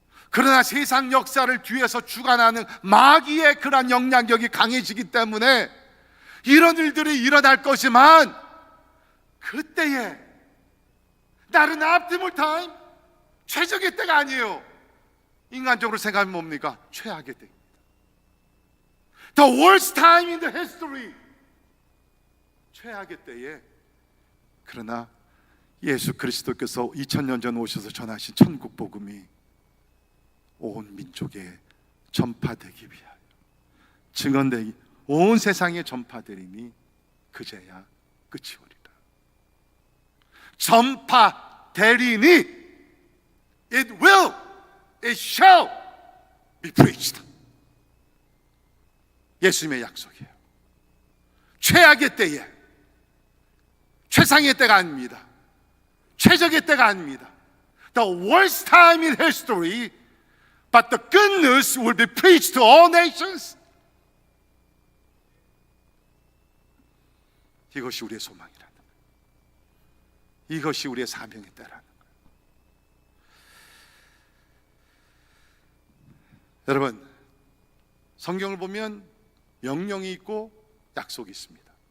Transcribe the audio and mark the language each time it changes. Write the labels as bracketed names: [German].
[Korean] 그러나 세상 역사를 뒤에서 주관하는 마귀의 그러한 영향력이 강해지기 때문에 이런 일들이 일어날 것이지만, 그때에 다른 optimal time, 최적의 때가 아니에요. 인간적으로 생각하면 뭡니까? 최악의 때입니다. [English] The worst time in the history, [Korean] 최악의 때에. 그러나 예수 그리스도께서 2000년 전 오셔서 전하신 천국 복음이 온 민족에 전파되기 위하여 증언되기, 온 세상에 전파되리니 그제야 끝이 오리라. 전파되리니 [English] it will, it shall be preached. [Korean] 예수님의 약속이에요. 최악의 때에, 최상의 때가 아닙니다. 최적의 때가 아닙니다. [English] The worst time in history, but the good news will be preached to all nations. [Korean] 이것이 우리의 소망이라는 거예요. 이것이 우리의 사명의 때라는 거예요. 여러분, 성경을 보면 명령이 있고 약속이 있습니다.